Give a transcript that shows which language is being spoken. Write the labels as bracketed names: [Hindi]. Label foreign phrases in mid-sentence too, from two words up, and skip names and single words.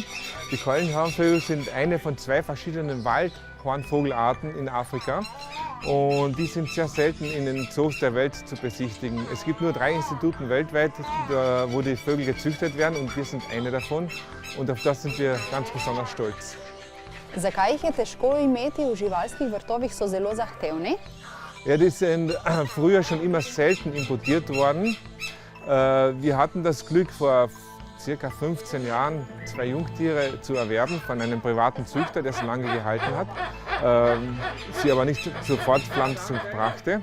[German] Die Keulenhornvögel sind eine von 2 verschiedenen Waldhornvogelarten in Afrika. Und die sind sehr selten in den Zoos der Welt zu besichtigen. Es gibt nur 3 Institute weltweit, wo die Vögel gezüchtet werden und wir sind eine davon. Und auf das sind wir ganz besonders stolz. [Slovenian] Zakaj jih je težko imeti v živalskih vrtovih, so zelo zahtevni? [German] Ja, die sind früher schon immer selten importiert worden. Wir hatten das Glück, vor ca. 15 Jahren 2 Jungtiere zu erwerben von einem privaten Züchter, der sie lange gehalten hat, sie aber nicht zur Fortpflanzung brachte.